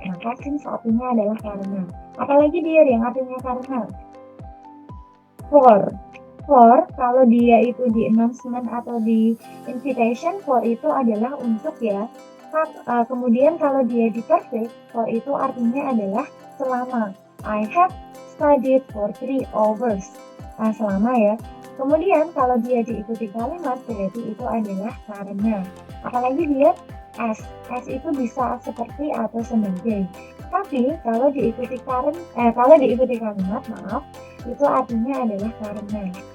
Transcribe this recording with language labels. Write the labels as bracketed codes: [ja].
[id] Maka since artinya adalah karena. Apalagi dia yang artinya karena. For kalau dia itu di announcement atau di invitation, for itu adalah untuk ya. Kemudian kalau dia di perfect, for itu artinya adalah selama. [en] I have studied for 3 hours. [id] Selama ya. Kemudian kalau dia diikuti kalimat, berarti itu adalah karena. Apalagi dia as itu bisa seperti atau sebagai. Tapi kalau diikuti kalimat, itu artinya adalah karena.